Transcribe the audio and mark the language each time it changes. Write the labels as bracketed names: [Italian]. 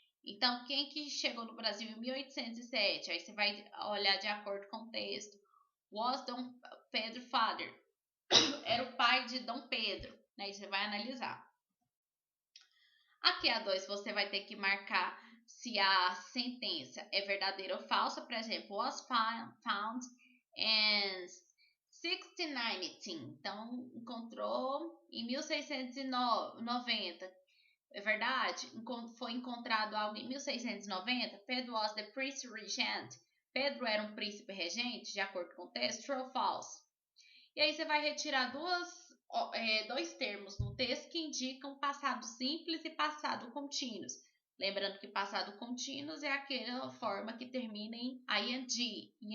[Portuguese] Então, quem que chegou no Brasil em 1807? Aí você vai olhar de acordo com o texto. [English] Was Dom Pedro father? [Portuguese] Era o pai de Dom Pedro. Aí você vai analisar. Aqui a 2 você vai ter que marcar se a sentença é verdadeira ou falsa. Por exemplo, [English] was found in 1619. [Portuguese] Então, encontrou em 1690. É verdade? Foi encontrado algo em 1690. [English] Pedro was the prince regent. [Portuguese] Pedro era um príncipe regente, de acordo com o texto. True ou false? E aí você vai retirar dois termos no texto que indicam passado simples e passado contínuos. Lembrando que passado contínuos é aquela forma que termina em ing.